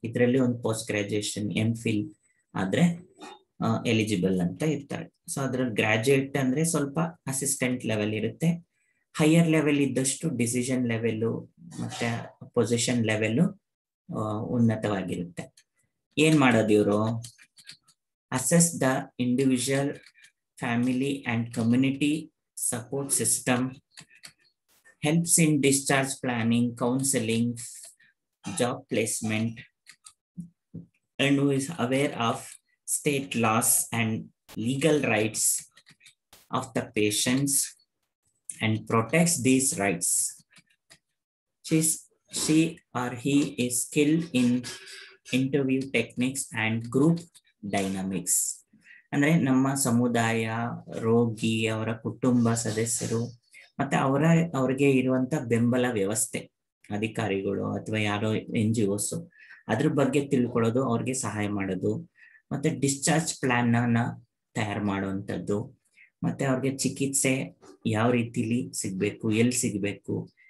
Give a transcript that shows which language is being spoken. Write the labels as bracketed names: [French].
[Kannada] ಇದರಲ್ಲಿ ಒಂದು post graduation MPhil ಆದ್ರೆ ಎಲಿಜಿಬಲ್ ಅಂತ ಇರ್ತಾರೆ. ಸೊ ಅದ್ರಲ್ಲಿ ಗ್ರಾಜುಯೇಟ್ ಅಂದ್ರೆ ಸ್ವಲ್ಪ ಅಸಿಸ್ಟೆಂಟ್ ಲೆವೆಲ್ ಇರುತ್ತೆ, ಹೈಯರ್ ಲೆವೆಲ್ ಇದ್ದಷ್ಟು ಡಿಸಿಷನ್ ಲೆವೆಲ್ ಮತ್ತೆ ಪೊಸಿಷನ್ ಲೆವೆಲ್ ಉನ್ನತವಾಗಿರುತ್ತೆ. ಏನ್ ಮಾಡೋದು ಇವರು? [English] Assess the individual, family and community support system, helps in discharge planning, counseling, job placement, and who is aware of state laws and legal rights of the patients and protects these rights. She or he is skilled in interview techniques and group dynamics. [Kannada] ಅಂದ್ರೆ ನಮ್ಮ ಸಮುದಾಯ, ರೋಗಿ, ಅವರ ಕುಟುಂಬ ಸದಸ್ಯರು ಮತ್ತೆ ಅವ್ರಿಗೆ ಇರುವಂತ ಬೆಂಬಲ ವ್ಯವಸ್ಥೆ, ಅಧಿಕಾರಿಗಳು ಅಥವಾ ಯಾರೋ NGOs, ಅದ್ರ ಬಗ್ಗೆ ತಿಳ್ಕೊಳ್ಳೋದು, ಅವ್ರಿಗೆ ಸಹಾಯ ಮಾಡೋದು, ಮತ್ತೆ ಡಿಸ್ಚಾರ್ಜ್ ಪ್ಲಾನ್ ಅನ್ನ ತಯಾರು ಮಾಡುವಂಥದ್ದು, ಮತ್ತೆ ಅವ್ರಿಗೆ ಚಿಕಿತ್ಸೆ ಯಾವ ರೀತಿಲಿ ಸಿಗ್ಬೇಕು, ಎಲ್ಲಿ ಸಿಗ್ಬೇಕು.